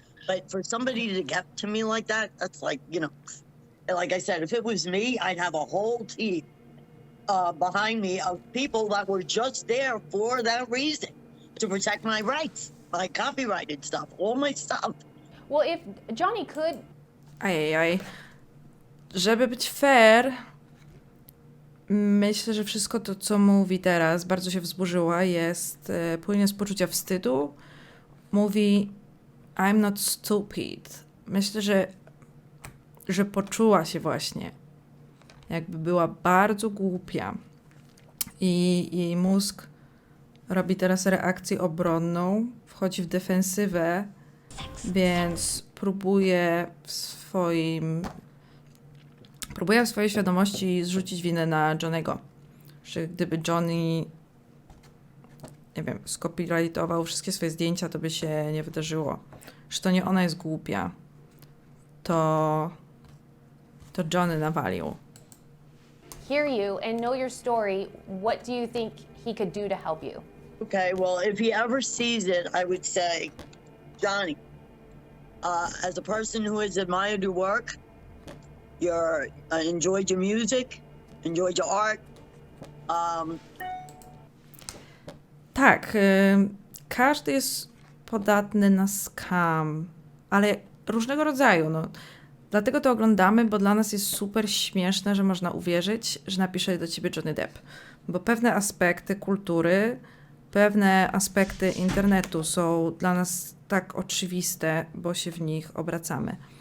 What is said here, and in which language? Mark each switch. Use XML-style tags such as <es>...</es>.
<en>But for somebody to get to me like that, that's like, you know, like I said, if it was me, I'd have a whole team behind me of people that were just there for that reason, to protect my rights, my copyrighted stuff, all my stuff. Well, if Johnny could... Ajajaj.</en> <pl>Żeby być fair, myślę, że wszystko to, co mówi teraz, bardzo się wzburzyła, płynie z poczucia wstydu. Mówi</pl> <en>I'm not stupid.</en> <pl>Myślę, że poczuła się właśnie, jakby była bardzo głupia. I jej mózg robi teraz reakcję obronną, wchodzi w defensywę, więc próbuje w swojej świadomości zrzucić winę na Johnnego. Że gdyby Johnny, nie wiem, skopirajtował wszystkie swoje zdjęcia, to by się nie wydarzyło. Że to nie ona jest głupia. To Johnny nawalił.</pl> <en>Hear you and know your story. What do you think he could do to help you? Okay, well, if he ever sees it, I would say, Johnny, as a person who has admired your work, enjoyed your music, enjoyed your art.</en> <pl>Tak, każdy jest podatny na scam, ale różnego rodzaju. No. Dlatego to oglądamy, bo dla nas jest super śmieszne, że można uwierzyć, że napisze do ciebie Johnny Depp. Bo pewne aspekty kultury, pewne aspekty internetu są dla nas tak oczywiste, bo się w nich obracamy.</pl>